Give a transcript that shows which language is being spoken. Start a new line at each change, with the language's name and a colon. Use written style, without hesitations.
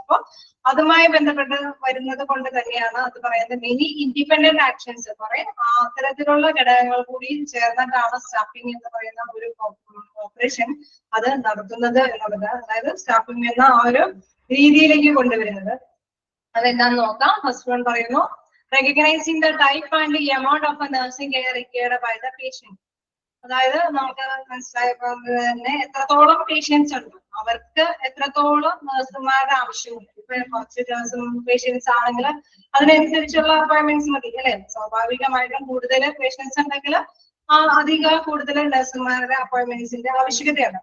Malayalam: അപ്പൊ അതുമായി ബന്ധപ്പെട്ട് വരുന്നത് കൊണ്ട് തന്നെയാണ് അത് പറയുന്നത് മെനി ഇൻഡിപെൻഡന്റ് ആക്ഷൻസ്, കുറെ അത്തരത്തിലുള്ള ഘടകങ്ങൾ കൂടി ചേർന്നിട്ടാണ് സ്റ്റാഫിംഗ് എന്ന് പറയുന്ന ഒരു ഓപ്പറേഷൻ അത് നടത്തുന്നത് എന്നുള്ളത്. അതായത് സ്റ്റാഫിംഗ് എന്ന ആ ഒരു രീതിയിലേക്ക് കൊണ്ടുവരുന്നത്. അതെന്താന്ന് നോക്കാം.
English: First one പറയുന്നു, recognizing the type and the amount of a nursing care required by the patient.
Malayalam: അതായത് നമുക്ക് മനസ്സിലായപ്പോൾ തന്നെ എത്രത്തോളം പേഷ്യൻസ് ഉണ്ട്, അവർക്ക് എത്രത്തോളം നഴ്സുമാരുടെ ആവശ്യമുണ്ട്. ഇപ്പൊ കുറച്ച് പേഷ്യൻസ് ആണെങ്കിൽ അതിനനുസരിച്ചുള്ള അപ്പോയിന്റ്മെന്റ്സ് മതി അല്ലെ. സ്വാഭാവികമായിട്ടും കൂടുതൽ പേഷ്യൻസ് ഉണ്ടെങ്കിൽ അധിക കൂടുതൽ നഴ്സുമാരുടെ അപ്പോയിന്റ്മെന്റ്സിന്റെ ആവശ്യകതയാണ്.